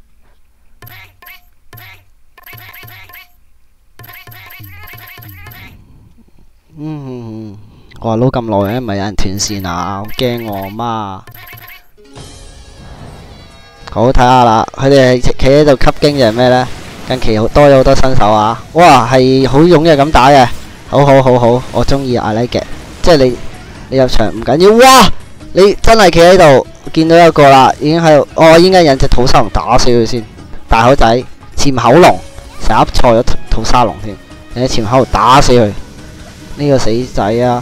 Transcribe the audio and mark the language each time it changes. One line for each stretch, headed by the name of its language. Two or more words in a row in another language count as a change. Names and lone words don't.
Cantonese: 我話撈咁耐，唔係有人斷線啊！好驚我媽。好，睇下啦，佢哋係企喺度吸經定係咩呢？近期多咗好多新手啊！哇，係好踴躍咁打嘅，好，我中意
English: I like it。
Cantonese: 即係你入場唔緊要，哇！你真係企喺度，見到一個啦，已經喺度。我應該引隻土沙龍打死佢先。大口仔潛口龍，成日錯咗土沙龍添。你潛口龍打死佢，呢個死仔啊！